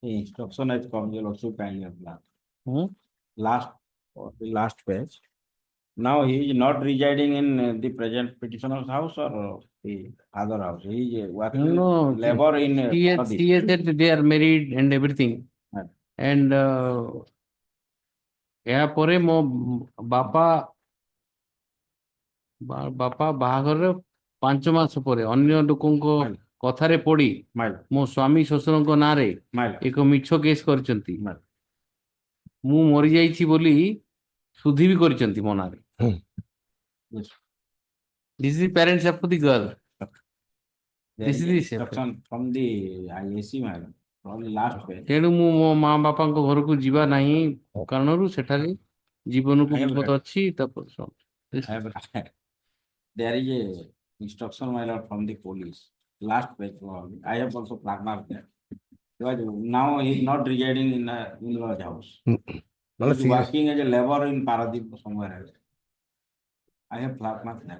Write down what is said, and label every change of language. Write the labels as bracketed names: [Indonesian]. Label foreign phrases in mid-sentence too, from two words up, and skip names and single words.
[English] Instruction has come, you'll also kindly have that. Hmm? Last page. Now he is not residing in the present petitioner's house or the other house. He is working No, labor in. he has said that they are married and everything. Right. [Odia] And ଏହା ପରେ ମୋ ବାପା ବାହାଘରର 5 ମାସ ପରେ ଅନ୍ୟ ଲୋକଙ୍କ କଥାରେ ପଡି ମୋ ସ୍ୱାମୀ ଶ୍ୱଶୁରଙ୍କ ନାଁରେ ଏକ ମିଛ କେସ୍ କରିଛନ୍ତି। ମୁଁ ମରିଯାଇଛି ବୋଲି ସୁଧି ବି କରିଛନ୍ତି ମୋ ନାଁରେ। [English] This is the parents of the girl. This is the instruction from the IAC madam. From the last page. [Odia] ତେଣୁ ମୁଁ ମୋ ମା ବାପାଙ୍କ ଘରକୁ ଯିବା ନାହିଁ କାରଣରୁ ସେଠାରେ ଜୀବନକୁ ବିପଦ ଅଛି। [English] There is a instruction my lord from the police. Last page. I have also flag marked there. Now he is not residing in a in-law's house. He is working as a laborer in Paradip somewhere else. I have flag marked there.